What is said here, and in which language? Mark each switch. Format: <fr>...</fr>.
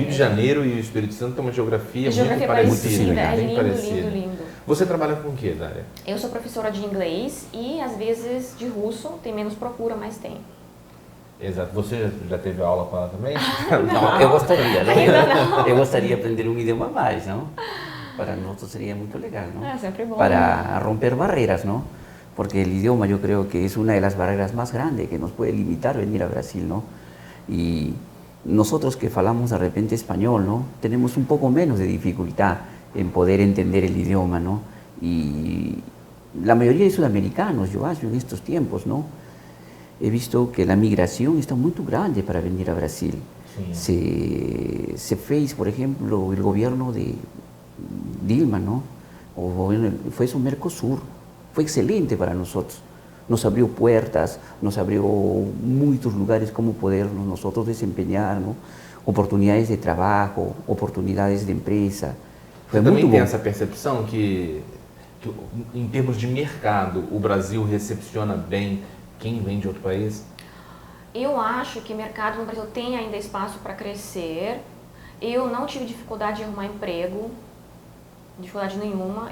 <pt>Rio de Janeiro e o Espírito Santo têm uma geografia muito parecida. É lindo. Você trabalha com o que, Dália? Eu sou professora de inglês e, às vezes, de russo. Tem menos procura, mas tem. Exato. Você já teve aula com ela também? Não, eu gostaria, né? Ainda não. Eu gostaria de aprender um idioma mais, não?</pt> <es>Para nosotros sería muy legal, ¿no? Siempre bueno. Para romper barreras, ¿no? Porque el idioma yo creo que es una de las barreras más grandes que nos puede limitar venir a Brasil, ¿no? Y nosotros que falamos de repente español, ¿no? Tenemos un poco menos de dificultad en poder entender el idioma, ¿no? Y la mayoría de sudamericanos, yo en estos tiempos, ¿no? He visto que la migración está muy grande para venir a Brasil. Sí. Se fez, por ejemplo, el gobierno de Dilma, ¿no? Fue su Mercosur, fue excelente para nosotros. Nos abrió puertas, nos abrió muchos lugares como podernos nosotros desempeñar, ¿no? Oportunidades de trabajo, oportunidades de empresa.</es> <pt>Você também tem essa percepção que em termos de mercado, o Brasil recepciona bem quem vem de outro país? Eu acho que o mercado no Brasil tem ainda espaço para crescer. Eu não tive dificuldade em arrumar emprego. Dificuldade nenhuma.</pt>